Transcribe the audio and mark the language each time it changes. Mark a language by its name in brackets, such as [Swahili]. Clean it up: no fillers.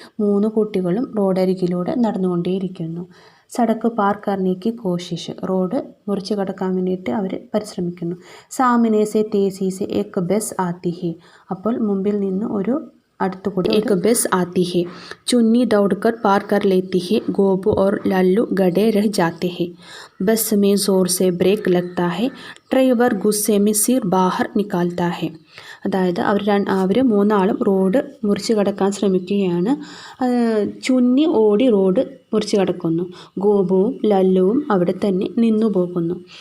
[Malayalam] 3 കുട്ടികളും റോഡരികിലൂടെ നടന്നുകൊണ്ടേയിരിക്കുന്നു. [Hindi] സടക്ക് പാർ കർണേക്ക് കോശിഷ്. [Malayalam] റോഡ് മുറിച്ച് കടക്കാൻ വേണ്ടിയിട്ട് അവർ പരിശ്രമിക്കുന്നു. [Hindi] സാമിനെ സെ തേസി സെ ഏക് ബസ് ആത്തി ഹെ. [Malayalam] അപ്പോൾ മുമ്പിൽ നിന്ന് ഒരു അടുത്തുകൂടി [Hindi] एक बस आती है. चुन्नी दौड़कर पार कर लेती है. गोबू और लल्लू गड़े रह जाते हैं. बस में ज़ोर से ब्रेक लगता है. ड्राइवर गुस्से में सिर बाहर निकालता है. [Malayalam] അതായത് അവർ മൂന്നാളും റോഡ് മുറിച്ച് കടക്കാൻ ശ്രമിക്കുകയാണ്. ചുന്നി ഓടി റോഡ് മുറിച്ച് കടക്കുന്നു. ഗോപുവും ലല്ലുവും അവിടെ തന്നെ നിന്നു പോകുന്നു.